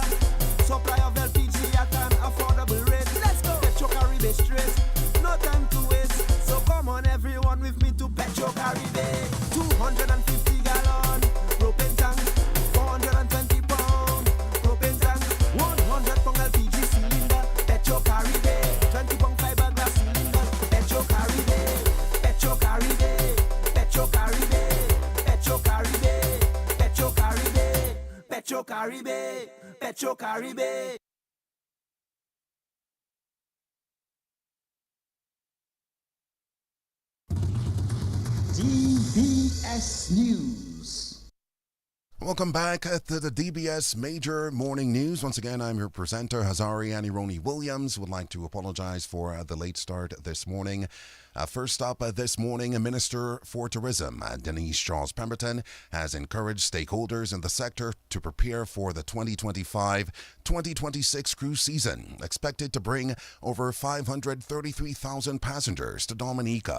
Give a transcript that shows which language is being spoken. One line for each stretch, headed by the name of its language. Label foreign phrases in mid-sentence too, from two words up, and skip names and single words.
English: Supply of LPG at an affordable rate. Let's go. Petro Caribe straight. No time to waste. So come on everyone with me to Petro Caribe. 250 gallon propane tank. 420 pound propane tank. 100 pound LPG cylinder. Petro Caribe. 20 pound fiberglass cylinder. Petro Caribe. Petro Caribe. Petro Caribe. Petro Caribe. Petro Caribe. Petro Caribe. Petro Caribe. DBS News. Welcome back to the DBS Major Morning News. Once again, I'm your presenter, Hazari Annie Roney Williams. Would like to apologize for the late start this morning. First up this morning, Minister for Tourism Denise Charles Pemberton has encouraged stakeholders in the sector to prepare for the 2025-2026 cruise season, expected to bring over 533,000 passengers to Dominica.